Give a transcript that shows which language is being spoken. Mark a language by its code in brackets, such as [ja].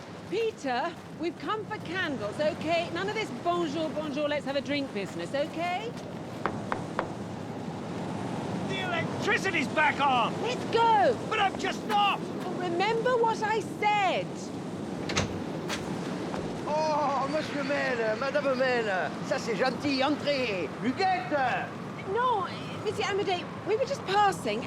[en] Peter, we've come for candles, okay? None of this bonjour, bonjour, let's have a drink business, okay? The electricity's back on! Let's go! But I'm just not! Well, remember what I said. [fr] Oh, Monsieur Maine, Madame Maine, ça c'est gentil, entrez. Huguette! [en] No, Monsieur Amédée, we were just passing.